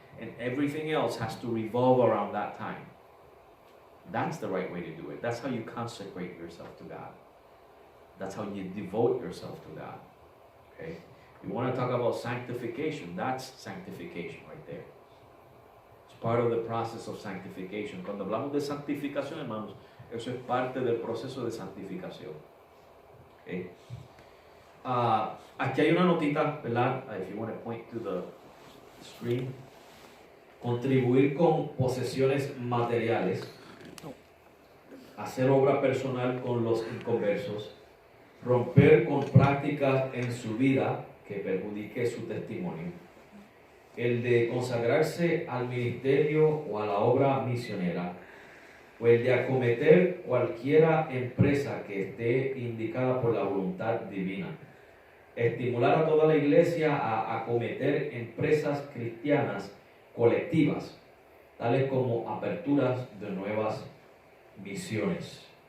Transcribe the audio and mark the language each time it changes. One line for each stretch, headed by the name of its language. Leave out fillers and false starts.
English: And everything else has to revolve around that time. That's the right way to do it. That's how you consecrate yourself to God. That's how you devote yourself to God. Okay? You want to talk about sanctification, that's sanctification right there. It's part of the process of sanctification.
Spanish: Cuando hablamos de santificación, hermanos, eso es parte del proceso de santificación. Okay? Aquí hay una notita, ¿verdad?
English: If you want to point to the screen.
Spanish: Contribuir con posesiones materiales, hacer obra personal con los inconversos, romper con prácticas en su vida que perjudique su testimonio, el de consagrarse al ministerio o a la obra misionera, o el de acometer cualquiera empresa que esté indicada por la voluntad divina, estimular a toda la iglesia a acometer empresas cristianas colectivas, tales como aperturas de nuevas misiones,